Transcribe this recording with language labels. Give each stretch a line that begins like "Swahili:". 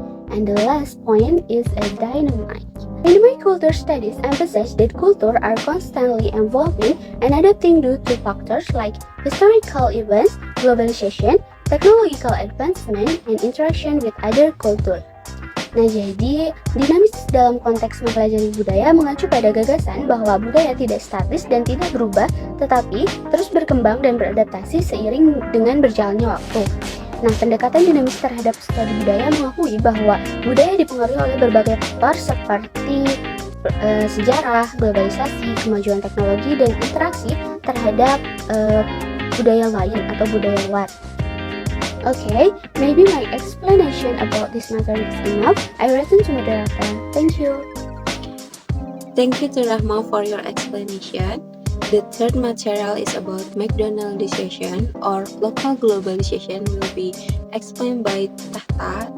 English: And the last point is a dynamic. Dynamic culture studies emphasize that culture are constantly evolving and adapting due to factors like historical events, globalization, technological advancement, and interaction with other cultures.
Indonesian: Nah, jadi dinamis dalam konteks mempelajari budaya mengacu pada gagasan bahwa budaya tidak statis dan tidak berubah, tetapi terus berkembang dan beradaptasi seiring dengan berjalannya waktu. Nah, pendekatan dinamis terhadap studi budaya mengakui bahwa budaya dipengaruhi oleh berbagai faktor seperti sejarah, globalisasi, kemajuan teknologi, dan interaksi terhadap budaya lain atau budaya luar.
English: Okay, maybe my explanation about this matter is enough. I return to moderator. Thank you. Thank you to Rahma for your explanation. The third material is about McDonaldization or local globalization will be explained by Tahta.